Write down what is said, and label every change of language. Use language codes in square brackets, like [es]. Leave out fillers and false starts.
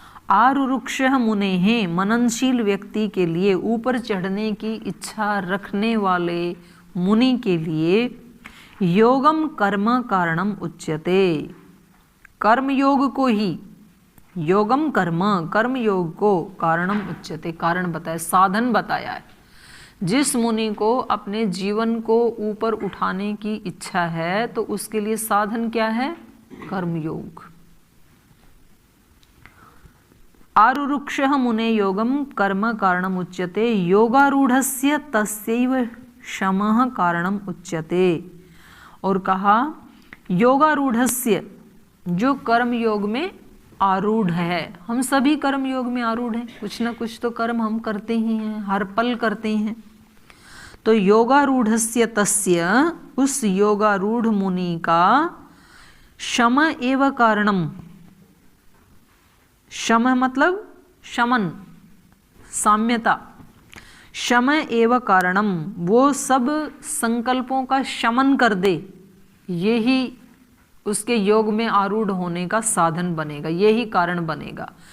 [sa] आरुरुक्षः मुनेः, [hi] मननशील व्यक्ति के लिए, ऊपर चढ़ने की इच्छा रखने वाले मुनि के लिए, [sa] योगम कर्म कारणम उच्यते, [hi] कर्म योग को ही, योगम कर्म, कर्म योग को कारणम उच्यते, कारण बताया, साधन बताया है। जिस मुनि को अपने जीवन को ऊपर उठाने की इच्छा है तो उसके लिए साधन क्या है? कर्मयोग। [sa] आरुरुक्षः मुने योगम कर्म कारणम उच्यते, योगारूढ़स्य तस्यैव शमः कारणम उच्यते। [hi] और कहा योगारूढ़स्य, जो कर्म योग में आरूढ़ है, हम सभी कर्म योग में आरूढ़ हैं, कुछ ना कुछ तो कर्म हम करते ही हैं, हर पल करते हैं। तो योगारूढ़स्य तस्य, उस योगारूढ़ मुनि का [sa] शम एव कारणम, [hi] शम मतलब शमन, साम्यता, शम एव कारणम, वो सब संकल्पों का शमन कर दे, यही उसके योग में आरूढ़ होने का साधन बनेगा, यही कारण बनेगा।